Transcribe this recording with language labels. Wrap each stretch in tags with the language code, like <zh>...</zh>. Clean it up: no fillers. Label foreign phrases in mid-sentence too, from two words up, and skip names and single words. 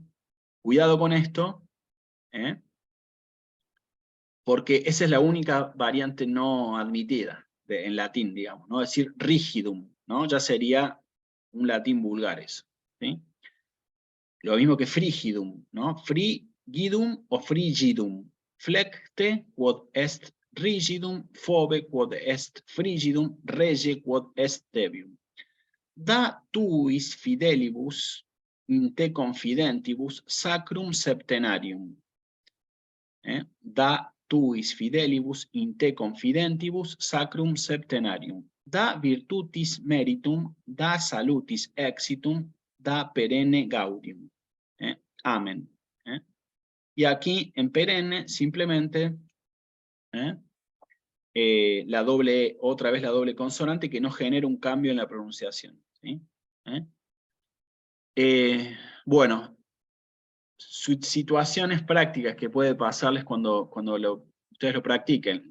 <es>Cuidado con esto, porque esa es la única variante no admitida en latín, digamos, ¿no? Es decir, rigidum, ¿no? Ya sería un latín vulgar eso, ¿sí? Lo mismo que frigidum, ¿no? Frigidum o frigidum.</es> <la>Flecte quod est rigidum, fobe quod est frigidum, rege quod est debium. Da tuis fidelibus in te confidentibus sacrum septenarium. Da tuis fidelibus in te confidentibus sacrum septenarium. Da virtutis meritum, da salutis exitum, da perenne gaudium.</la> <es>Amén. Y aquí en perenne simplemente otra vez la doble consonante que no genera un cambio en la pronunciación. ¿Sí? Bueno, situaciones prácticas que puede pasarles cuando ustedes lo practiquen.</es>